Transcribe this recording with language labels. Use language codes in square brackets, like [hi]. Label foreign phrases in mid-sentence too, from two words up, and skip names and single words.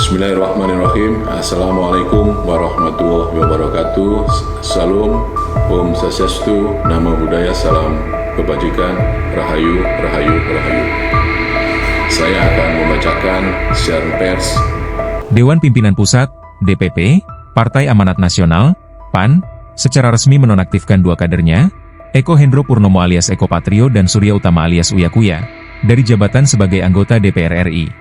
[ar] بسم الله الرحمن الرحيم. السلام عليكم ورحمة الله وبركاته. [id] Salam, Om Swastiastu, Namo Buddhaya, salam kebajikan, Rahayu, Rahayu, Rahayu. Saya akan membacakan siaran pers. Dewan Pimpinan Pusat, DPP, Partai Amanat Nasional, PAN, secara resmi menonaktifkan dua kadernya, Eko Hendro Purnomo alias Eko Patrio dan Surya Utama alias Uya Kuya, dari jabatan sebagai anggota DPR RI.